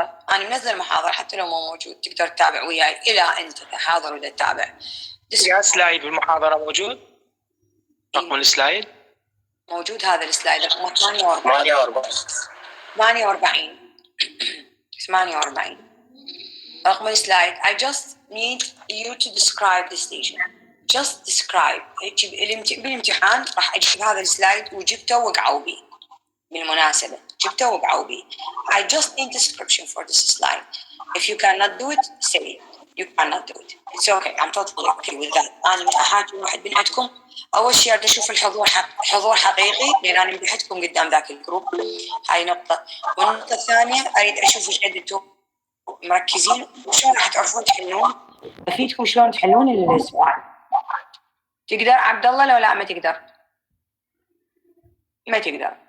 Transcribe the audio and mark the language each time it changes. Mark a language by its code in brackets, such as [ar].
[ar] انا منزل محاضرة حتى لو مو موجود تقدر تتابع وياي الى انت تحاضر ولا تتابع. يا سلايد بالمحاضرة موجود؟ رقم السلايد موجود. هذا السلايد رقم 48 رقم السلايد. [en] I just need you to describe this lesion. just describe. [ar] بالامتحان راح اجيب هذا السلايد وجبته وقعوا بي. بالمناسبة جبته وقعوا بي. [en] I just need description for this slide. If you cannot do it, say it. You cannot do it. It's okay. I'm totally okay with that. [ar] أنا من أحاكي واحد من عندكم أول شيء أريد أشوف الحضور حضور حقيقي لأن أنا مدحتكم قدام ذاك الجروب. هاي نقطة. والنقطة الثانية أريد أشوف إيش عندكم مركزين وشلون راح تعرفون تحلون. أفيدكم شلون تحلون السؤال. تقدر عبد الله لو لا ما تقدر؟ ما تقدر.